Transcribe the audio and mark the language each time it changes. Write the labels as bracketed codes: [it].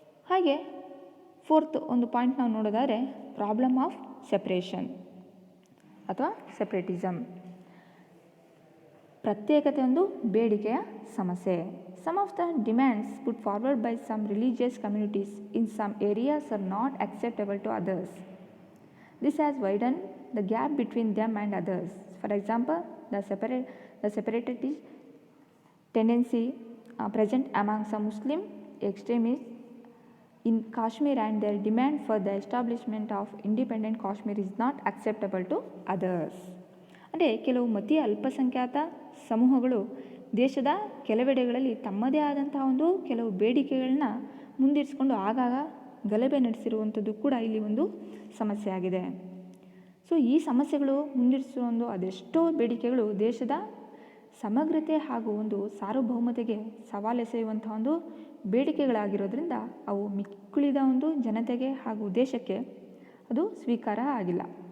[kn] ಹಾಗೆ ಫೋರ್ತ್ ಒಂದು ಪಾಯಿಂಟ್ ನಾವು ನೋಡೋದಾದರೆ [en] problem of separation [kn] ಅಥವಾ ಸೆಪರೇಟಿಸಮ್, ಪ್ರತ್ಯೇಕತೆ ಒಂದು ಬೇಡಿಕೆಯ ಸಮಸ್ಯೆ. [en] Some of the demands put forward by some religious communities in some areas are not acceptable to others. This has widened the gap between them and others. For example, the separatist tendency present among some Muslim extremists in Kashmir and their demand for the establishment of independent Kashmir is not acceptable to others. [kn] ಅಂದರೆ ಕೆಲವು ಮತೀಯ ಅಲ್ಪಸಂಖ್ಯಾತ ಸಮೂಹಗಳು ದೇಶದ ಕೆಲವೆಡೆಗಳಲ್ಲಿ ತಮ್ಮದೇ ಆದಂತಹ ಒಂದು ಕೆಲವು ಬೇಡಿಕೆಗಳನ್ನ ಮುಂದಿರಿಸಿಕೊಂಡು ಆಗಾಗ ಗಲಭೆ ನಡೆಸಿರುವಂಥದ್ದು ಕೂಡ ಇಲ್ಲಿ ಒಂದು ಸಮಸ್ಯೆ ಆಗಿದೆ. ಸೊ ಈ ಸಮಸ್ಯೆಗಳು ಮುಂದಿರಿಸುವ ಒಂದು ಅದೆಷ್ಟೋ ಬೇಡಿಕೆಗಳು ದೇಶದ ಸಮಗ್ರತೆ ಹಾಗೂ ಒಂದು ಸಾರ್ವಭೌಮತೆಗೆ ಸವಾಲೆಸೆಯುವಂಥ ಒಂದು ಬೇಡಿಕೆಗಳಾಗಿರೋದ್ರಿಂದ ಅವು ಮಿಕ್ಕುಳಿದ ಒಂದು ಜನತೆಗೆ ಹಾಗೂ ದೇಶಕ್ಕೆ ಅದು ಸ್ವೀಕಾರ ಆಗಿಲ್ಲ.